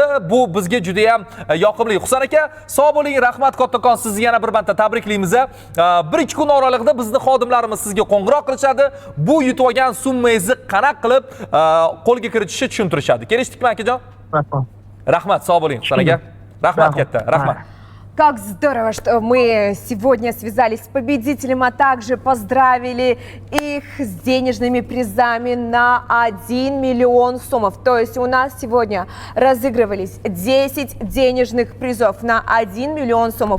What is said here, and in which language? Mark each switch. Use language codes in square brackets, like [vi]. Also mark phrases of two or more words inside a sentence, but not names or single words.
[uz] Bu bizga juda ham yoqimli. Husan aka, sog' bo'ling, rahmat kattakon. Sizni yana bir marta tabriklaymiz. 1-2 kun oralig'ida bizning xodimlarimiz sizga qo'ng'iroq qilishadi. Bu yutib olgan summangizni qanaqa qilib qo'lga kiritishni tushuntirishadi. Kelishdikmi, akajon? Rahmat, sog' bo'ling, Husan aka. Rahmat katta. Rahmat. [ru] Как здорово, что мы сегодня связались с победителем, а также поздравили их с денежными призами на 1 миллион сомов. То есть у нас сегодня разыгрывались 10 денежных призов на 1 миллион сомов.